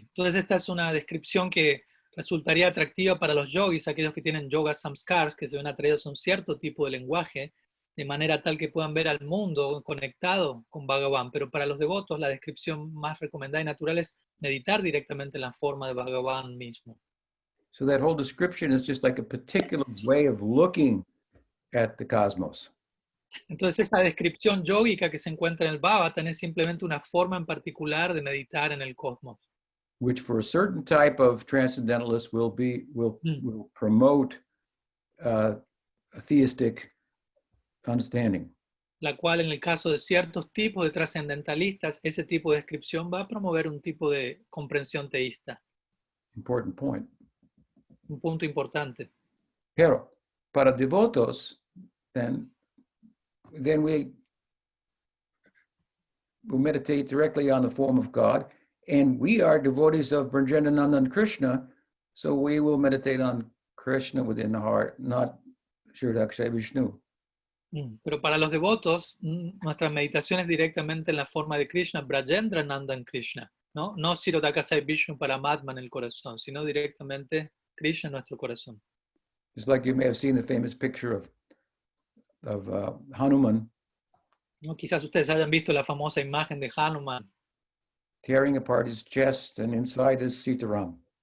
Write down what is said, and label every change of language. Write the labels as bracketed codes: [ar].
[es] Entonces esta es una descripción que resultaría atractiva para los yogis, aquellos que tienen yoga samskars, que se ven atraídos a un cierto tipo de lenguaje, de manera tal que puedan ver al mundo conectado con Bhagavan. Pero para los devotos, la descripción más recomendada y natural es meditar directamente en la forma de Bhagavan mismo. [en] So that whole description is just like a particular way of looking at the cosmos. [es] Entonces esa descripción yógica que se encuentra en el Bhagavatam es simplemente una forma en particular de meditar en el cosmos. [en] which for a certain type of transcendentalist will promote a theistic understanding. [es] La cual en el caso de ciertos tipos de trascendentalistas, ese tipo de descripción va a promover un tipo de comprensión teísta. [en] Important point. [es] Un punto importante. Pero para devotos, [en] then we will meditate directly on the form of God, and we are devotees of Brajanananda and Krishna, so we will meditate on Krishna within the heart, not Shridakshay Vishnu. [es] Pero para los devotos, nuestra meditación es directamente en la forma de Krishna, Brajendra Nandan Krishna, ¿no? No Sirodakasai Vishnu Paramatma en el corazón, sino directamente Krishna en nuestro corazón. [en] It's like you may have seen the famous picture of Hanuman, [es] ¿no? Quizás ustedes hayan visto la famosa imagen de Hanuman [en] tearing apart his chest, and inside is Sitaram